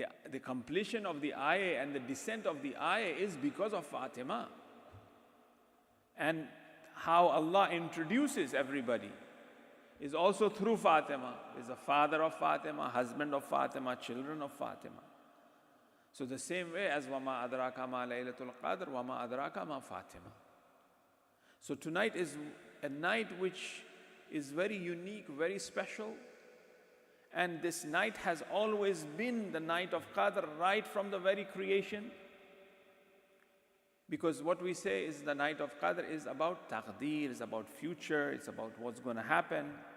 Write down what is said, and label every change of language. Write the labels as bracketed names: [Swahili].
[English] The completion of the ayah and the descent of the ayah is because of Fatima. And how Allah introduces everybody is also through Fatima. Is the father of Fatima, husband of Fatima, children of Fatima. So the same way as [Arabic] وَمَا أَدْرَاكَ مَا لَيْلَةُ الْقَدْرِ وَمَا أَدْرَاكَ مَا Fatima. [English] So tonight is a night which is very unique, very special. And this night has always been the night of Qadr right from the very creation. Because what we say is the night of Qadr is about taqdeer, is about future, it's about what's going to happen.